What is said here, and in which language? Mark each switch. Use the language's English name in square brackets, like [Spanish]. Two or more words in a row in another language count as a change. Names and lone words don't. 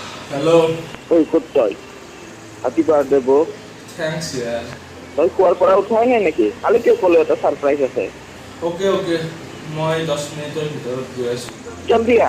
[English] Hello. [Bangla] ওই কোথায় [English] happy birthday bro Thanks, yeah. [Bangla] তুই কোয়ার পড়া উঠাই নাই নাকি কালি কেউ বলে এটা সারপ্রাইজ আছে [Assamese] Okay. মই 10 মিনিটের ভিতৰত গৈ আছো। [Hindi] जल्दी आ